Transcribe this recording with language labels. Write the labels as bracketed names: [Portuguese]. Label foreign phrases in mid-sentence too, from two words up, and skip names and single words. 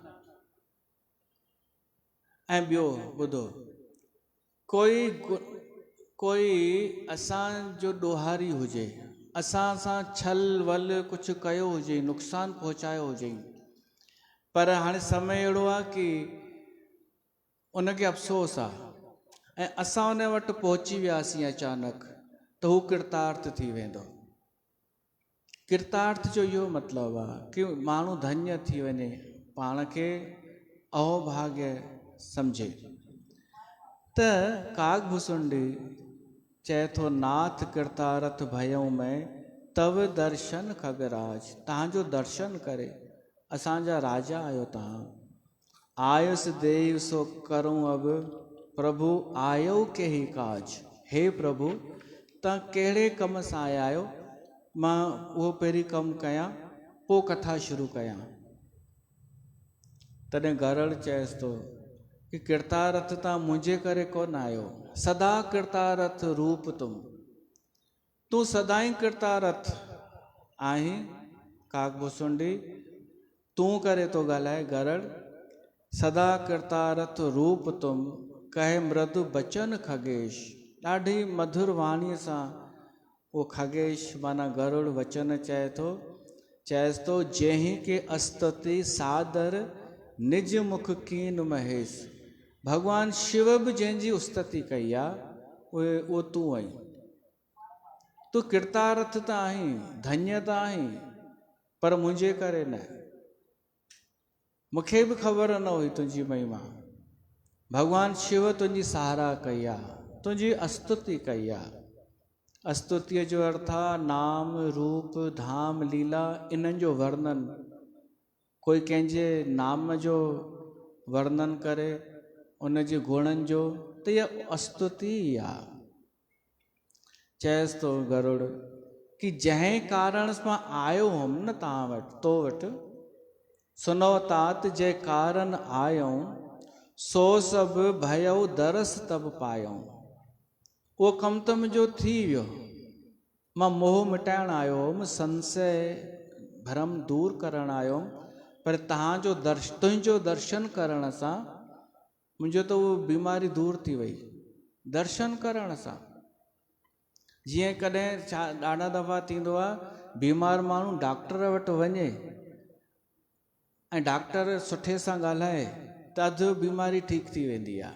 [Sindhi] ऐं ॿियो ॿुधो, कोई असांजो ॾोहारी हुजे, असां सां छल वल कुझु कयो हुजे, नुक़सानु पहुचायो हुजे, पर हाणे समय अहिड़ो आहे कि उनखे अफ़सोस आहे ऐं असां उन वटि पहुची वियासीं अचानक, त हू कृतार्थ थी वेंदो। कृतार्थ जो इहो मतिलबु आहे कि माण्हू धन्य थी वञे, पाण खे अहोभाग्य सम्झे। त कागभुसुंडी चए थो, [Awadhi] नाथ कृतार्थ भयऊं मैं, तव दर्शन खगराज। [Sindhi] तव्हांजो दर्शन करे असांजा राजा आहियो तव्हां। [Awadhi] आयुस देव सो करूं अब, प्रभु आयो केहि काज। [Sindhi] हे प्रभु, तव्हां कहिड़े कम सां आया आहियो, मां उहो पहिरीं कमु कयां, पोइ कथा शुरू कयां। तॾहिं गरड़ चएसि थो कि कृतार्थ तव्हां मुंहिंजे करे कोन आयो, सदा कृतार्थ रूप तूं सदाई कृतार्थ आहीं। कागभुसुंडी तूं करे थो ॻाल्हाए गरड़। [Awadhi] सदा कृतार्थ रूप तुम, कहे मृदु बचन खगेश। [Sindhi] ॾाढी मधुर वाणीअ सां उहो खगेश माना गरुड़ वचन चए थो। चएसि थो, [Awadhi] जंहिं के अस्तुति सादर, निज मुख कीन महेश। [Sindhi] भगवान शिव बि जंहिंजी उस्तति कई आहे उहो तूं आहीं। तूं कृतार्थ त आहीं, धन्य त आहीं, पर मुंहिंजे करे न। मूंखे बि ख़बर न हुई तुंहिंजी महिमा। भगवान शिव तुंहिंजी सहारा कई आहे, तुंहिंजी अस्तुति कई आहे। अस्तुतिअ जो अर्थ आहे नाम रूप धाम लीला, इन्हनि जो वर्णन। कोई कंहिंजे नाम जो वर्णन करे, उन जे गुणनि जो, त इहा अस्तुति ई आहे। चएसि थो गरुड़ कि जंहिं कारण मां आयो हुअमि न तव्हां वटि, तो वटि, [Awadhi] सुनो तात जे कारण आयऊं, सो सभु भयऊ दरस तब पायऊं। [Sindhi] उहो कमु त मुंहिंजो थी वियो, मां मोह मिटाइण आयो हुअमि, संशय भ्रम दूर करण आयो हुअमि, पर तुंहिंजो दर्शन करण सां मुंहिंजो त उहो बीमारी दूर थी वई। दर्शन करण सां जीअं कॾहिं छा ॾाढा दफ़ा थींदो आहे बीमार माण्हू डॉक्टर वटि वञे ऐं डॉक्टर सुठे सां ॻाल्हाए त अधु बीमारी ठीकु थी वेंदी आहे।